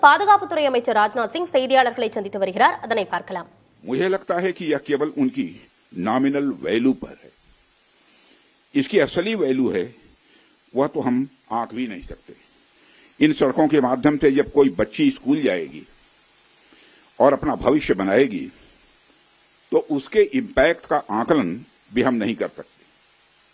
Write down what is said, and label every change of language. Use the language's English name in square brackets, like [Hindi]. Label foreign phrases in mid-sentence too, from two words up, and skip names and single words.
[Tamil] பாதுகாப்புத்துறை அமைச்சர் ராஜ்நாத் சிங் செய்தியாளர்களை சந்தித்து வருகிறார். அதனை பார்க்கலாம். [Hindi] मुझे लगता है कि यह केवल उनकी [English] nominal value [Hindi] पर है। इसकी असली वैल्यू है वह तो हम आंक भी नहीं सकते। इन सड़कों के माध्यम से जब कोई बच्ची स्कूल जाएगी और अपना भविष्य बनाएगी तो उसके इम्पैक्ट का आकलन भी हम नहीं कर सकते।